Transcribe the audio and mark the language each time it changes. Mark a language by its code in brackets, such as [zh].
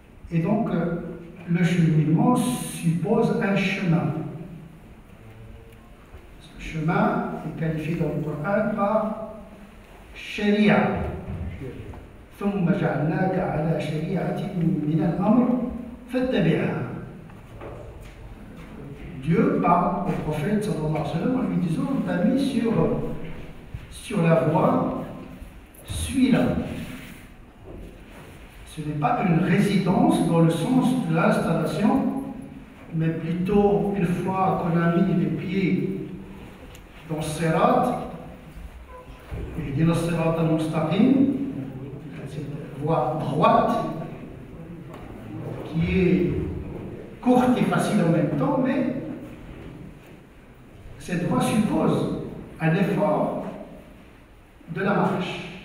[fr] Et donc, le cheminement suppose un chemin. Ce chemin est qualifié dans le Coran par sharia. [ar] ثم جعلناك على شريعة من الأمر فاتبعها. [fr] Dieu parle au prophète sallallahu alayhi wa sallam en lui disant on t'a mis sur la voie, suis-la. Ce n'est pas une résidence dans le sens de l'installation, mais plutôt une fois qu'on a mis les pieds dans Sirat, il dit le Sirat al-Mustaqim, cette voie droite qui est courte et facile en même temps, mais cette voie suppose un effort de la marche.